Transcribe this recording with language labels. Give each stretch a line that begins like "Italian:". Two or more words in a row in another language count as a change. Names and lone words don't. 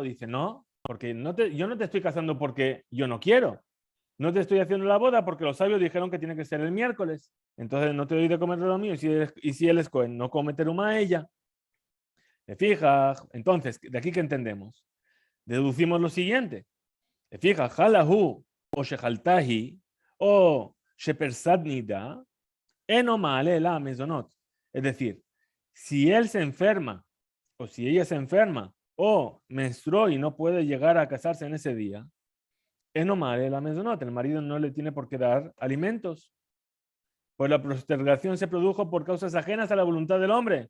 Spanish: Dice, no, porque yo no te estoy casando porque yo no quiero. No te estoy haciendo la boda porque los sabios dijeron que tiene que ser el miércoles. Entonces, no te doy de comer de lo mío. Y si él es Cohen, no come teruma a ella. ¿Te fijas? Entonces, ¿de aquí qué entendemos? Deducimos lo siguiente. ¿Te fijas?
Hebrew: חלה הוא או שחלתה היא או שפירסה נדה אינו מעלה לה מזונות.
Spanish: Es decir, si él se enferma o si ella se enferma o menstruó y no puede llegar a casarse en ese día,
Hebrew: אינו מעלה לה מזונות.
Spanish: El marido no le tiene por qué dar alimentos. Pues la postergación se produjo por causas ajenas a la voluntad del hombre.